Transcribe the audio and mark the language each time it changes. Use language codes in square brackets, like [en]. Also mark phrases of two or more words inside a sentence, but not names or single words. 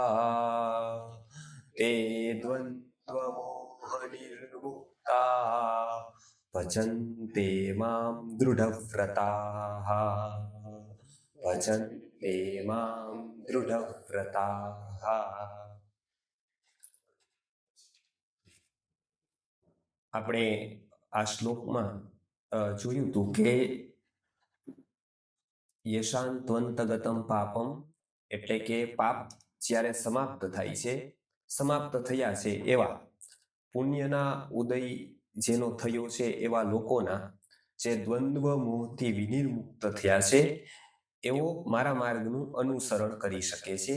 [sa] ते द्वन्द्वमोहनिर्मुक्ता भजन्ते मां दृढव्रताः भजन्ते मां दृढव्रताः। [gu] આપણે આ શ્લોકમાં જોયું હતું કે યશાંત્વંતગતમ પાપમ એટલે કે પાપ જ્યારે સમાપ્ત થાય છે, સમાપ્ત થયા છે એવા પુણ્યના ઉદય જેનો થયો છે એવા લોકોના જે દ્વંદ્વ મોહથી વિનિર્મુક્ત થયા છે એવો મારા માર્ગનું અનુસરણ કરી શકે છે.